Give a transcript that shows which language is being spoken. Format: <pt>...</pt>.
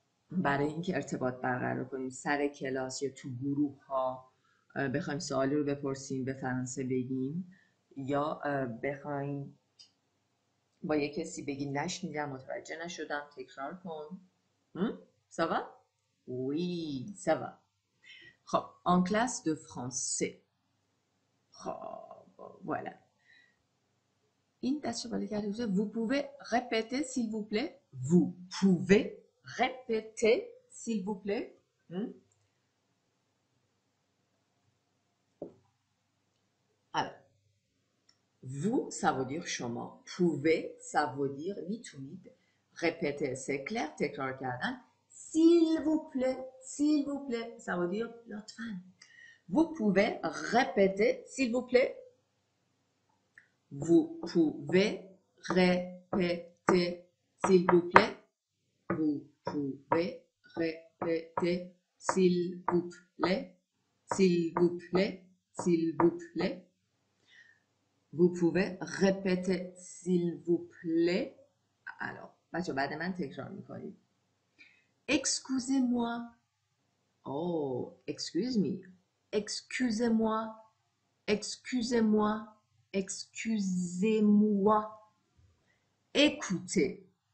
<fa>برای اینکه ارتباط برقرار کنیم سر کلاس یا تو گروه ها بخوایم سوالی رو بپرسیم به فرانسه بگیم یا بخوایم با یه کسی بگیم نشنیدم، متوجه نشدم، تکرار کن.</fa> <fr>Ça va? Oui, ça va. خب en classe de français.</fr> <fa>خب voilà. این دست رو بالا کرده.</fa> <fr>Vous pouvez répéter s'il vous plaît? Vous pouvez répéter s'il vous plaît? Alors, vous, ça veut dire شما. Pouvez, ça veut dire میتونید. Répéter, c'est clair,</fr> <fa>تکرار کردن.</fa> <fr>S'il vous plaît, ça veut dire لطفاً. Vous pouvez répéter, s'il vous plaît? Vous pouvez répéter, s'il vous plaît? Vous pouvez répéter, s'il vous plaît? S'il vous plaît? S'il vous plaît? Vous pouvez répéter, s'il vous plaît?</fr> <fa>Alors, بچه بعد من تکرار میکنید.</fa> <fr>Excusez-moi.</fr> <en>Oh, excuse me.</en> <fr>Excusez-moi. Excusez-moi. Excusez-moi. Écoutez.</fr>